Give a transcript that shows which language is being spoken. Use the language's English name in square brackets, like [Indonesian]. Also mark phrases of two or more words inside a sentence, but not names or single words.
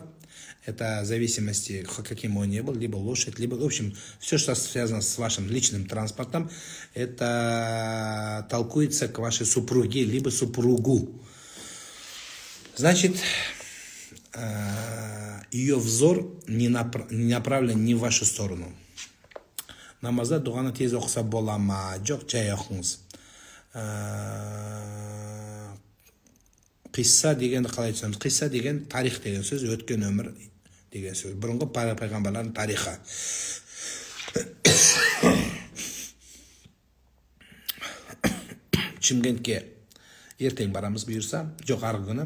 [Russian] Это в зависимости, каким он ни был, либо лошадь, либо, в общем, все, что связано с вашим личным транспортом, это толкуется к вашей супруге, либо супругу. Значит, ее взор не направлен не в вашу сторону. [Kazakh] Намазда дұғаны тез оқыса бола ма? Жоқ, жай оқыңыз. Қисса дегенді қалай түсінеміз? Қисса деген тарих деген сөз, өткен өмір деген сөз. Бұрынғы пайғамбарлардың тарихы. Шымкентке ертең барамыз бұйырса, жоқ арғы күні.